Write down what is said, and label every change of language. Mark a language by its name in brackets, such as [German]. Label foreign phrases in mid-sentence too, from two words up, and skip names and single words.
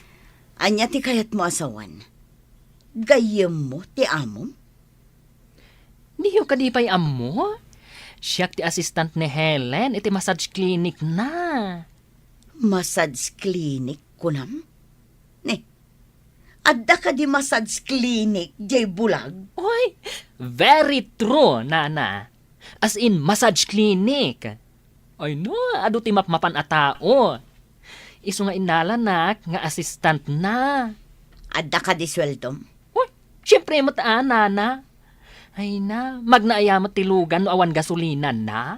[Iloko] Anya ti kayat mo asawan? Gayam mo ti amom? Diyo ka di pa'y amo? Siyak ti assistant ni Helen, iti [English] massage clinic [Iloko] na. [English] Massage clinic [Iloko] kunam? Adda ka di [English] massage clinic, [Iloko] jay bulag? Oy, [English] very true, nana. As in, massage clinic. [Iloko] Ay no, adu ti mapmapan a tao. Isu nga inalanak, nga assistant na. Adda ka di sweldom? Uy, syempre mataan, nana. Ay na, magnaayamat tilugan no awan gasolina na.